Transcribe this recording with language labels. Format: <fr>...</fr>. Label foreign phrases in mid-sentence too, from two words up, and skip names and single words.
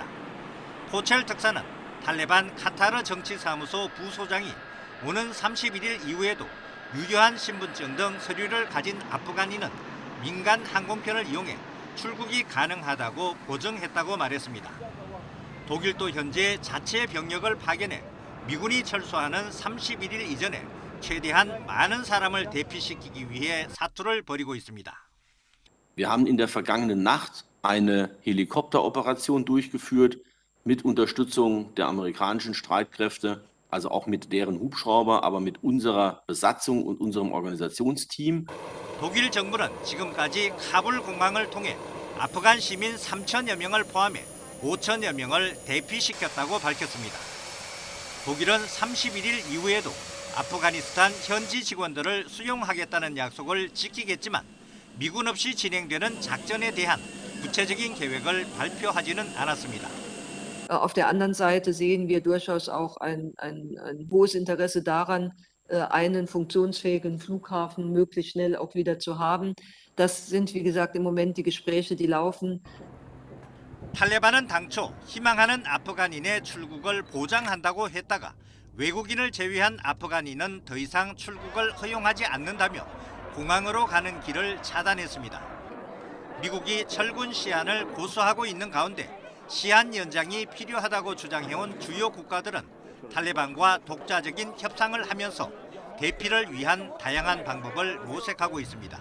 <ko>포첼 특사는 탈레반 카타르 정치사무소 부소장이 오는 31일 이후에도 유효한 신분증 등 서류를 가진 아프가니는 민간 항공편을 이용해 출국이 가능하다고 보정했다고 말했습니다. 독일도 현재 자체 병력을 파견해 미군이 철수하는 31일 이전에 최대한 많은 사람을 대피시키기 위해 사투를 벌이고 있습니다.</ko> <de>Wir haben in der vergangenen Nacht eine Helikopteroperation durchgeführt mit Unterstützung der amerikanischen Streitkräfte, also auch mit deren Hubschrauber, aber mit unserer Besatzung und unserem Organisationsteam.</de> <ko>독일 정부는 지금까지 카불 공항을 통해 아프간 시민 3천여 명을 포함해 5천여 명을 대피시켰다고 밝혔습니다. 독일은 31일 이후에도 아프가니스탄 현지 직원들을 수용하겠다는 약속을 지키겠지만 미군 없이 진행되는 작전에 대한 구체적인 계획을 발표하지는 않았습니다.</ko> <de>Auf der anderen Seite sehen wir durchaus auch ein hohes Interesse daran, einen funktionsfähigen Flughafen möglichst schnell auch wieder zu haben. Das sind, wie gesagt, im Moment die Gespräche, die laufen.</de> <ko>탈레반은 당초 희망하는 아프간인의 출국을 보장한다고 했다가 외국인을 제외한 아프간인은 더 이상 출국을 허용하지 않는다며 공항으로 가는 길을 차단했습니다. 미국이 철군 시한을 고수하고 있는 가운데 시한 연장이 필요하다고 주장해온 주요 국가들은 탈레반과 독자적인 협상을 하면서 대피를 위한 다양한 방법을 모색하고 있습니다.</ko>